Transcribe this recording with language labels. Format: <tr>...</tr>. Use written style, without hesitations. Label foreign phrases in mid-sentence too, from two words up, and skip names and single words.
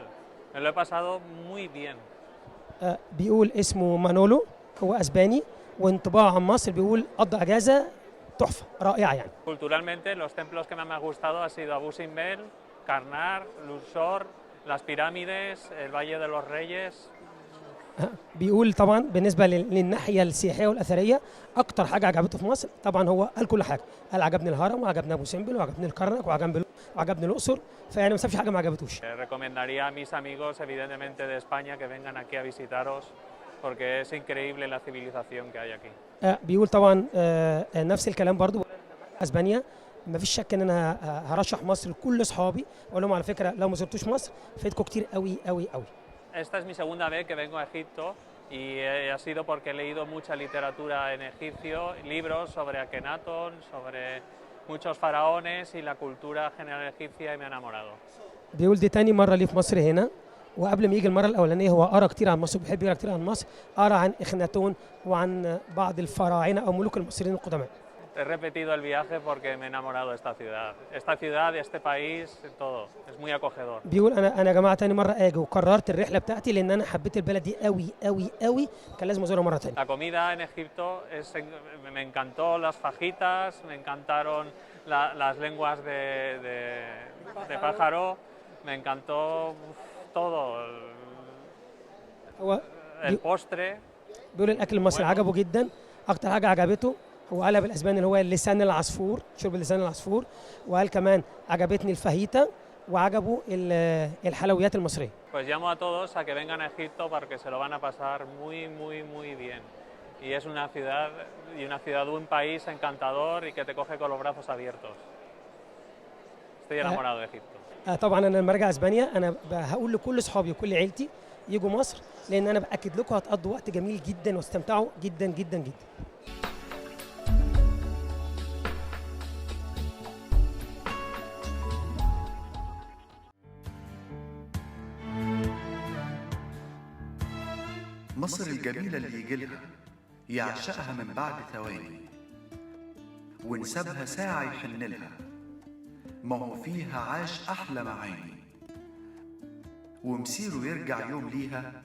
<es>Me lo he pasado muy bien.</es> <ar>بيقول اسمه مانولو، هو اسباني، وانطباعه عن مصر بيقول قضى اجازه تحفه رائعه يعني.</ar> <es>Culturalmente, los templos que más me han gustado han sido Abu Simbel, Karnak, Luxor, las pirámides, el Valle de los Reyes.</es> <ar>بيقول طبعا بالنسبه للناحيه السياحيه والاثريه اكتر حاجه عجبته في مصر طبعا هو قال كل حاجه، قال عجبني الهرم وعجبني ابو سمبل وعجبني الكرنك وعجبني الاقصر، فيعني ما سابش حاجه ما عجبتوش.</ar> <es>Recomendaría a mis amigos, evidentemente de España, que vengan aquí a visitaros porque es increíble la civilización que hay aquí.</es> <ar>بيقول طبعا نفس الكلام برضو اسبانيا، ما فيش شك ان انا هرشح مصر لكل اصحابي، واقول لهم على فكره لو ما زرتوش مصر فايتكم كتير قوي قوي قوي.</ar> <es>Esta es mi segunda vez que vengo a Egipto y ha sido porque he leído mucha literatura en egipcio, libros sobre Akenatón, sobre muchos faraones y la cultura general egipcia y me ha enamorado.</es> <ar>بيقول دي تاني مره ليه في مصر هنا، وقبل ما يجي المره الاولانيه هو قرا كتير عن مصر وبيحب يقرا كتير عن مصر، قرا عن اخناتون وعن بعض الفراعنه او ملوك المصريين القدماء.</ar> <es>He repetido el viaje porque me he enamorado de esta ciudad, de este país, todo. Es muy acogedor.</es> <ar>بيقول انا يا جماعه تاني مره اجي وقررت الرحله بتاعتي لان انا حبيت البلد دي قوي قوي قوي، كان لازم ازورها مره تانيه.</ar> <es>La comida en Egipto me encantó las fajitas, me encantaron las lenguas de pájaro, me encantó todo.</es> <ar>هو</ar> <es>El postre.</es> <ar>بيقول الاكل المصري عجبه جدا، اكتر حاجه عجبته هو قالها بالاسباني اللي هو لسان العصفور، شرب لسان العصفور، وقال كمان عجبتني الفاهيتا وعجبوا الحلويات المصريه.</ar> <es>Pues llamo a todos a que vengan a Egipto porque se lo van a pasar muy bien. Y es una ciudad, un país encantador y que te coge con los brazos abiertos. Estoy enamorado de Egipto.</es> <ar>طبعا انا لما ارجع اسبانيا انا هقول لكل اصحابي وكل عيلتي يجوا مصر، لان انا باكد لكم هتقضوا وقت جميل جدا واستمتعوا جدا جدا جدا. مصر الجميلة اللي يجيلها يعشقها من بعد ثواني، ونسابها ساعة يحن لها، ما هو فيها عاش أحلى معاني، ومسيره يرجع يوم ليها.</ar>